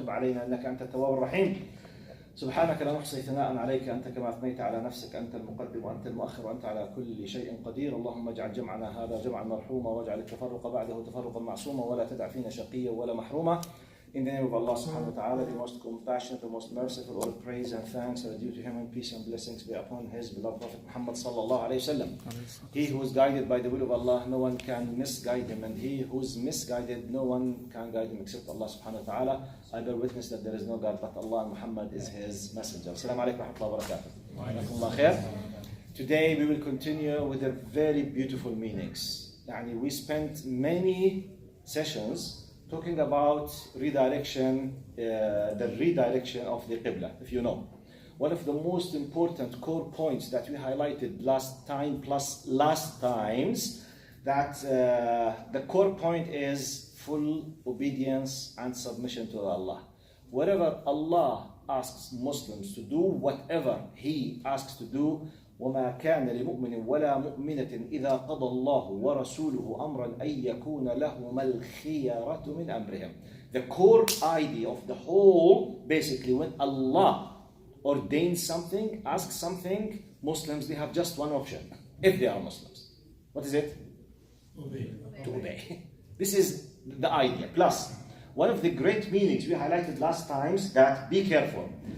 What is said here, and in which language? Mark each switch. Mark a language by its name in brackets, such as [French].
[Arabic] علينا إنك أنت التواب الرحيم. سبحانك لا نحصي ثناء عليك أنت كما أثنيت على نفسك، أنت المقدم وأنت المؤخر وأنت على كل شيء قدير. اللهم اجعل جمعنا هذا جمعا مرحوما واجعل التفرق بعده تفرقا معصوما ولا تدع فينا شقيا ولا محروما. [English] In the name of Allah subhanahu wa ta'ala, the most compassionate, the most merciful, all praise and thanks are due to him, and peace and blessings be upon his beloved Prophet Muhammad sallallahu alayhi wa sallam. He who is guided by the will of Allah, no one can misguide him, and he who is misguided, no one can guide him except Allah subhanahu wa ta'ala. I bear witness that there is no God but Allah, and Muhammad is his messenger. Assalamu alaikum wa rahmatullahi wa barakatuh. Today we will continue with the very beautiful meanings. We spent many sessions talking about redirection, the redirection of the Qibla, if you know. One of the most important core points that we highlighted last time plus last times, that the core point is full obedience and submission to Allah. Whatever Allah asks Muslims to do, [Arabic] whatever He asks to do, وما كان لمؤمن ولا مؤمنة إذا قضى الله ورسوله أمرا أن يكون لهما الخيرة من أمرهم. [English] The core idea of the whole, basically, when Allah ordains something, asks something, Muslims, they have just one option, if they are Muslims. What is it? Obey. To obey. This is the idea. Plus, one of the great meanings we highlighted last times, that be careful.